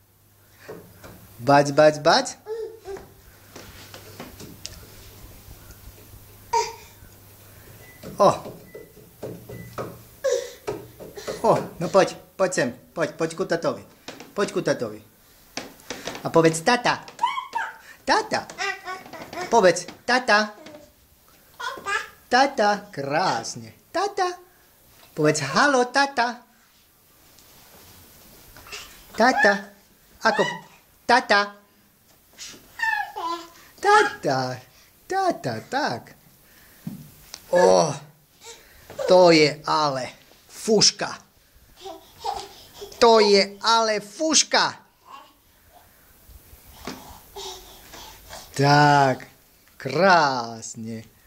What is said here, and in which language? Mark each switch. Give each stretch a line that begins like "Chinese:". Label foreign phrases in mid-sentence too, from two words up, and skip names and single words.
Slovak: Bac. No poď sem. Poď ku tatovi. A povedz tata. Tata. Povedz tata. Tata, krásne. Tata. Povedz halo, tata. Tata. Ako? Tata. Tata, tak. To je ale fuška. Tak, krásne.